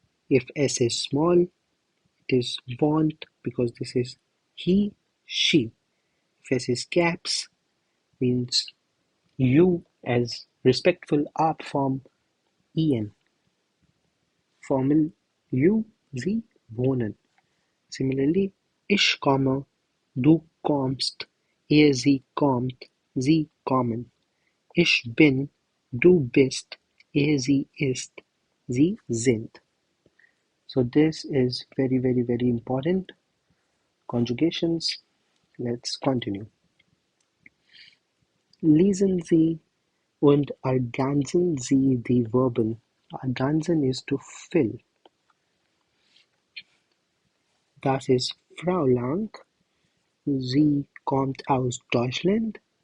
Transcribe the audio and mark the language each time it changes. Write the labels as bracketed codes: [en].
[en] If S is small, it is wohnt because this is he, she. If S is caps, means you as respectful up form en. Formal you, [de] sie wohnen. Similarly, ich komme, du kommst, sie kommt, sie kommen. Ich bin, du bist, sie ist, sie sind. [en] So this is very, very, very important. Conjugations. Let's continue. [de] Lesen Sie und ergänzen Sie die Verben. [en] Ergänzen is to fill. [de] Das ist Frau Lang. Sie kommt aus Deutschland.